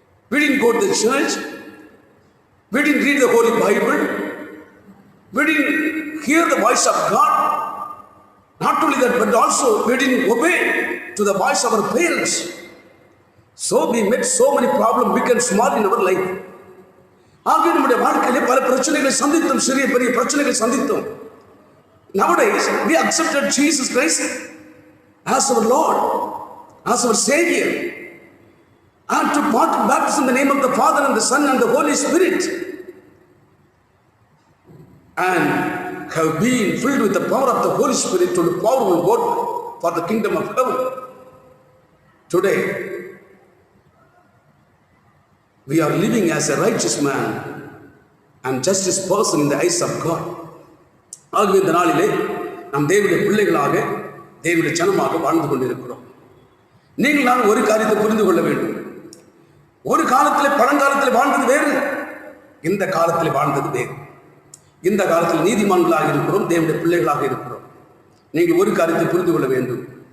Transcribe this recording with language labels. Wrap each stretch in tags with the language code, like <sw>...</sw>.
<en>We didn't go to the church, we didn't read the Holy Bible, we didn't hear the voice of God. Not only that, but also we didn't obey to the voice of our parents. So we met so many problems big and small in our life.</en> <ta>ஆகிய நம்முடைய வாழ்க்கையிலே பல பிரச்சனைகளை சந்தித்தோம், சிறிய பெரிய பிரச்சனைகளை சந்தித்தோம்.</ta> <en>Nowadays we accepted Jesus Christ as our Lord, as our Savior, and to baptize in the name of the Father and the Son and the Holy Spirit, and have been filled with the power of the Holy Spirit to do powerful work for the kingdom of heaven. Today we are living as a righteous man and justice person in the eyes of God.</en> <ta>ஆகவே இந்த நாளிலே நாம் தேவனுடைய பிள்ளைகளாக தேவனுடைய ஜனமாக வாழ்ந்து கொண்டிருக்கிறோம். நீங்கள் நான் ஒரு காரியத்தை புரிந்து கொள்ள வேண்டும். ஒரு காலத்தில் பழங்காலத்தில் வாழ்ந்தது வேறு, இந்த காலத்தில் வாழ்ந்தது வேறு. இந்த காலத்தில் நீதிமான்களாக இருக்கிறோம், தேவனுடைய பிள்ளைகளாக இருக்கிறோம். நீங்கள் ஒரு காரியத்தை புரிந்து கொள்ள வேண்டும்.</ta>